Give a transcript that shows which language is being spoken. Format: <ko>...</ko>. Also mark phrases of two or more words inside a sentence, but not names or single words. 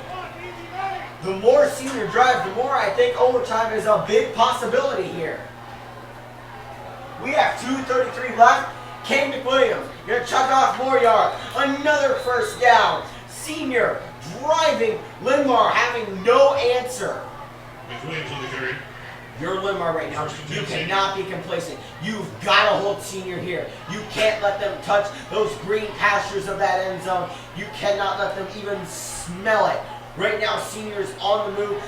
<en>The more Senior drives, the more I think overtime is a big possibility here. We have 2:33 left. Kane McWilliams gonna chuck off more yards. Another first down. Senior driving. Linn-Mar having no answer. McWilliams on the carry. You're Linn-Mar right now. You cannot be complacent. You've got to hold Senior here. You can't let them touch those green pastures of that end zone. You cannot let them even smell it. Right now, Senior's on the move.</en>